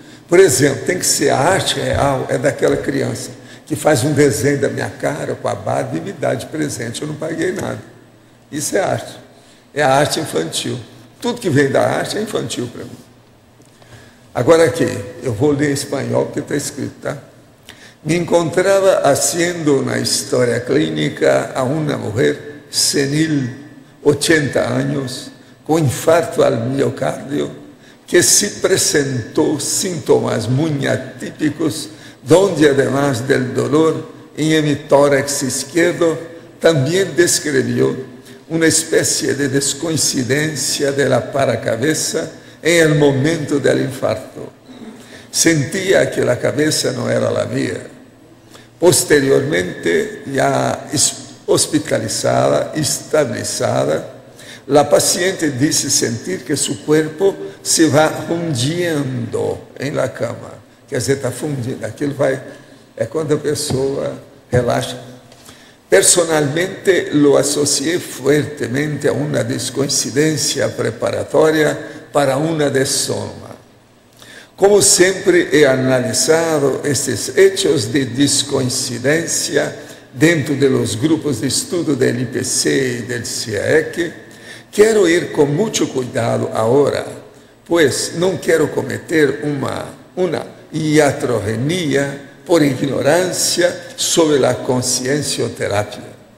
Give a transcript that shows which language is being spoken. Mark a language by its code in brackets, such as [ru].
[pt] Por exemplo, tem que ser a arte real, é daquela criança que faz um desenho da minha cara com a barba e me dá de presente. Eu não paguei nada. Isso é arte. É a arte infantil. Tudo que vem da arte é infantil para mim. Agora aqui, eu vou ler em espanhol porque está escrito, tá? [es] Me encontraba haciendo una historia clínica a una mujer senil, 80 años, con infarto al miocardio, que se presentó síntomas muy atípicos, donde además del dolor en hemitórax izquierdo, también describió una especie de descoincidencia de la paracabeza en el momento del infarto. Sentía que la cabeza no era la mía. Posteriormente, ya hospitalizada, estabilizada, la paciente dice sentir que su cuerpo se va hundiendo en la cama. [pt] Quer dizer, está fundindo. Aquilo vai, é quando a pessoa relaxa. [es] Personalmente, lo asocié fuertemente a una descoincidencia preparatoria para una desoma. Como [pt] sempre [es] he analisado estes hechos de descoincidencia dentro de los grupos de [pt] estudo [es] del IPC y del CIAEC, quiero ir con mucho cuidado ahora, pues no quiero cometer una iatrogenia por ignorancia sobre la conciencioterapia.